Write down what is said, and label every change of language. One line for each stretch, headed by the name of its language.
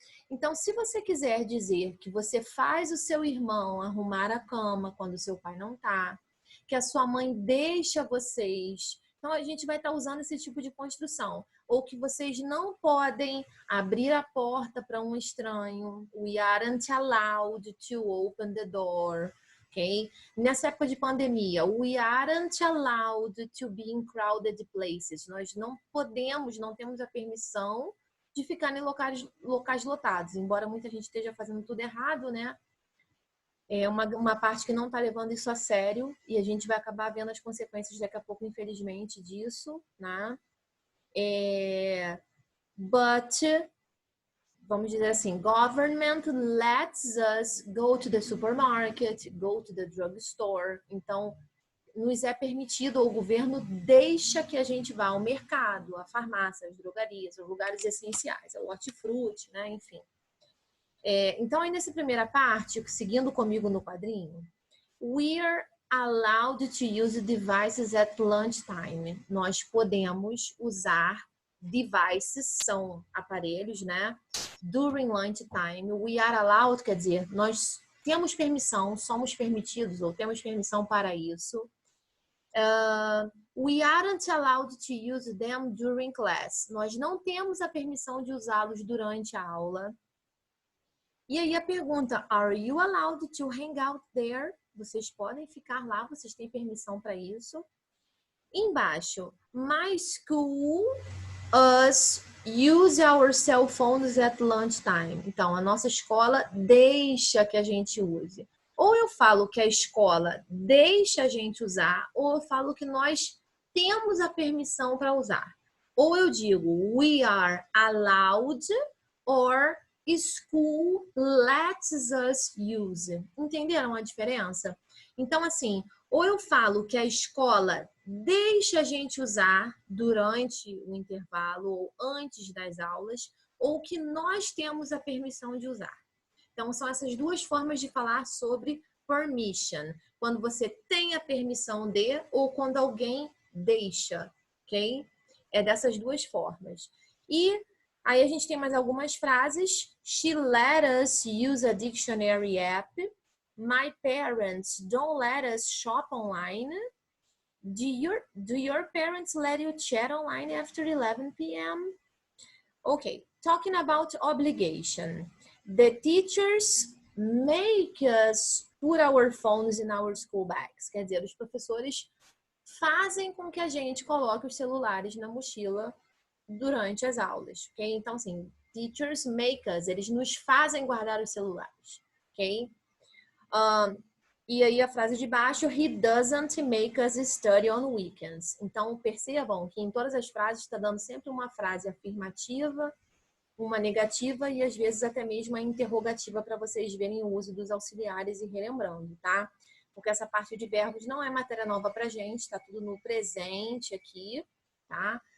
Portuguese: Então, se você quiser dizer que você faz o seu irmão arrumar a cama quando o seu pai não está, que a sua mãe deixa vocês, então a gente vai estar usando esse tipo de construção. Ou que vocês não podem abrir a porta para um estranho.
English: We aren't allowed to open the door. ok?
Portuguese: Nessa época de pandemia,
English: we aren't allowed to be in crowded places.
Portuguese: Nós não podemos, não temos a permissão de ficar em locais lotados, embora muita gente esteja fazendo tudo errado, né? É uma parte que não está levando isso a sério e a gente vai acabar vendo as consequências daqui a pouco, infelizmente, disso, né?
English: But,
Portuguese: vamos dizer assim,
English: government lets us go to the supermarket, go to the drugstore.
Portuguese: Então, nos é permitido, o governo deixa que a gente vá ao mercado, à farmácia, às drogarias, aos lugares essenciais, ao hortifruti, né? Enfim. Então, aí nessa primeira parte, seguindo comigo no quadrinho,
English: we're allowed to use devices at lunchtime.
Portuguese: Nós podemos usar devices, são aparelhos, né?
English: During lunchtime. We are allowed,
Portuguese: quer dizer, nós temos permissão, somos permitidos ou temos permissão para isso.
English: We aren't allowed to use them during class.
Portuguese: Nós não temos a permissão de usá-los durante a aula. E aí a pergunta,
English: are you allowed to hang out there?
Portuguese: Vocês podem ficar lá, vocês têm permissão para isso.
English: Embaixo, my school, us use our cell phones at lunchtime.
Portuguese: Então, a nossa escola deixa que a gente use. Ou eu falo que a escola deixa a gente usar, ou eu falo que nós temos a permissão para usar. Ou eu digo,
English: we are allowed, or school lets us use.
Portuguese: Entenderam a diferença? Então, assim, ou eu falo que a escola deixa a gente usar durante o intervalo ou antes das aulas, ou que nós temos a permissão de usar. Então, são essas duas formas de falar sobre permission. Quando você tem a permissão de, ou quando alguém deixa, ok? É dessas duas formas. E aí a gente tem mais algumas frases.
English: She let us use a dictionary app. My parents don't let us shop online. Do your parents let you chat online after 11 p.m.? Okay, talking about obligation. The teachers make us put our phones in our school bags.
Portuguese: Quer dizer, os professores fazem com que a gente coloque os celulares na mochila durante as aulas, ok? Então, assim,
English: teachers make us,
Portuguese: eles nos fazem guardar os celulares, ok? E aí a frase de baixo,
English: he doesn't make us study on weekends.
Portuguese: Então, percebam que em todas as frases está dando sempre uma frase afirmativa, uma negativa e às vezes até mesmo a interrogativa para vocês verem o uso dos auxiliares e relembrando, tá? Porque essa parte de verbos não é matéria nova pra gente, tá tudo no presente aqui, tá?